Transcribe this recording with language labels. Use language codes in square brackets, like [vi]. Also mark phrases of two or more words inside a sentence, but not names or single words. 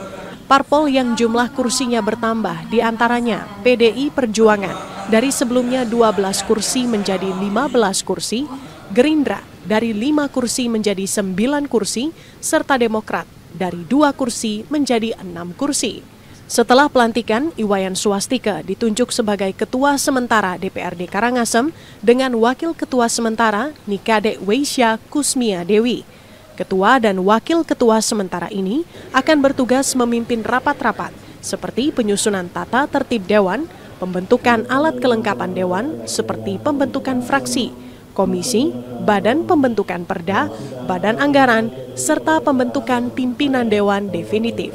[id] Parpol yang jumlah kursinya bertambah diantaranya PDI Perjuangan dari sebelumnya 12 kursi menjadi 15 kursi, Gerindra dari 5 kursi menjadi 9 kursi, serta Demokrat dari 2 kursi menjadi 6 kursi. Setelah pelantikan, Iwayan Swastika ditunjuk sebagai Ketua Sementara DPRD Karangasem dengan Wakil Ketua Sementara Nikade Weisya Kusmia Dewi. Ketua dan Wakil Ketua Sementara ini akan bertugas memimpin rapat-rapat seperti penyusunan tata tertib Dewan, pembentukan alat kelengkapan Dewan seperti pembentukan fraksi, komisi, badan pembentukan perda, badan anggaran, serta pembentukan pimpinan Dewan definitif.